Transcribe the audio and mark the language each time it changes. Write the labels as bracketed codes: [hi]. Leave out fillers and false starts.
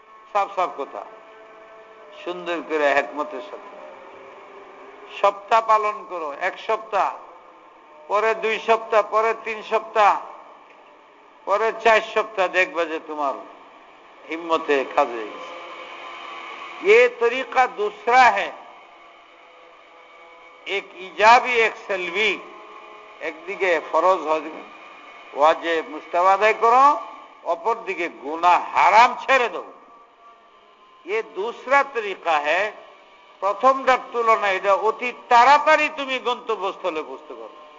[bn] সাফ সাফ কথা, সুন্দর করে হিকমতের সাথে সপ্তাহ পালন করো। 1 সপ্তাহ, পরে 2 সপ্তাহ, পরে 3 সপ্তাহ, পরে 4 সপ্তাহ, দেখবে যে তোমার হিম্মতে কাজে গেছে। [hi] ये तरीका दूसरा है, एक इजाबी एक सलबी। [bn] একদিকে ফরজ ওয়াজিব মুস্তাহাব আদায় করো, অপর দিকে গুনাহ হারাম ছেড়ে দাও। [hi] ये दूसरा तरीका है। [bn] প্রথমটার তুলনায় এটা অতি তাড়াতাড়ি তুমি গন্তব্যস্থলে পৌঁছতে পারো।